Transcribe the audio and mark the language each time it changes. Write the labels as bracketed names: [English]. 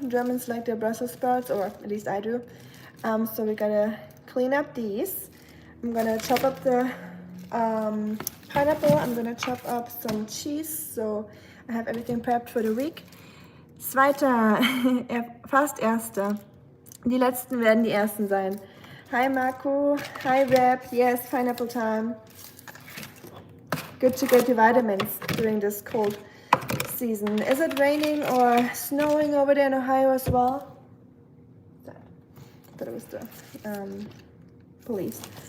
[English] Germans like their Brussels sprouts, or at least I do. So we gotta clean up these. I'm gonna chop up the pineapple. I'm gonna chop up some cheese. So I have everything prepped for the week. [German] Zweiter, fast erster. Die letzten werden die ersten sein. [English] Hi Marco, hi Rap, yes, pineapple time. Good to get your vitamins during this cold season. Is it raining or snowing over there in Ohio as well? I thought it was the police.